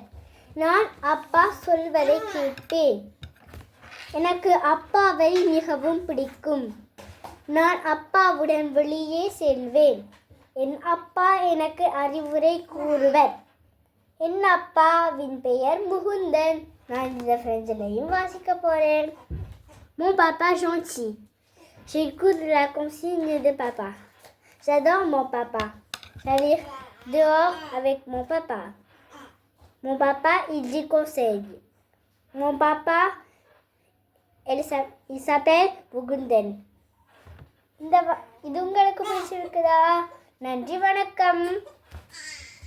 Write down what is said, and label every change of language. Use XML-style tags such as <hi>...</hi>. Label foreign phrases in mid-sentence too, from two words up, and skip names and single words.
<ta>நான் அப்பா சொல்வதை கேட்பேன். எனக்கு அப்பாவை மிகவும் பிடிக்கும். நான் அப்பாவுடன் வெளியே செல்வேன். என் அப்பா எனக்கு அறிவுரை கூறுவர். என் அப்பாவின் பெயர் முகுந்தன். நான் இந்த ஃப்ரெண்ட்ஸ்லையும் வாசிக்க போகிறேன்.</ta> <fr>Mon papa gentil. J'écoute la consigne de papa. J'adore mon papa. J'allais dehors avec mon papa. Mon papa, il dit conseil. Mon papa, il s'appelle Mugundan.</fr> <ta>இது உங்களுக்கு பிடிச்சிருக்குதா? நன்றி, வணக்கம்.</ta>